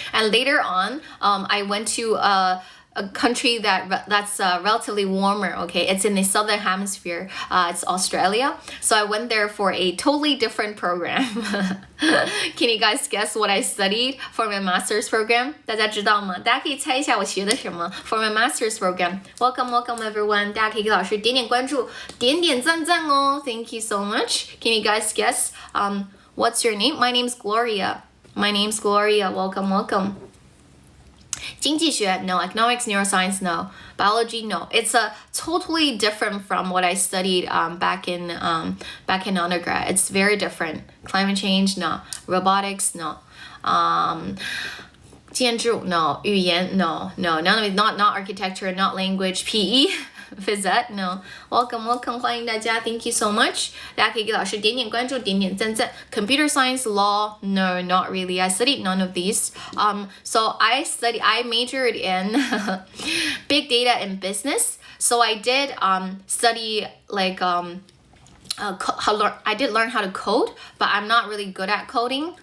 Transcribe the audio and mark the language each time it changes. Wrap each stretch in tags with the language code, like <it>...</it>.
<en>And later on, I went to a country that's relatively warmer, okay? It's in the southern hemisphere. It's Australia. So I went there for a totally different program. Can you guys guess what I studied for my master's program?</en> <zh>大家知道吗？大家可以猜一下我学的什么</zh> <en>for my master's program. Welcome everyone.</en> <zh>大家可以给老师点点关注，点点赞赞哦。</zh> <en>Thank you so much. Can you guys guess? What's your name? My name's Gloria. Welcome. 经济学, no. Economics, neuroscience, no. Biology, no. It's totally different from what I studied back in undergrad. It's very different. Climate change, no. Robotics, no. 建筑, no. 语言, no. None of it. Not architecture, not language. PE, phys ed, no. Welcome.</en> <zh>欢迎大家.</zh> <en>Thank you so much.</en> <zh>大家可以给老师点点关注，点点赞赞。</zh> <en>Computer science, law, no, not really. I studied none of these. So I majored in big data and business. So I did study like I did learn how to code, but I'm not really good at coding.</en>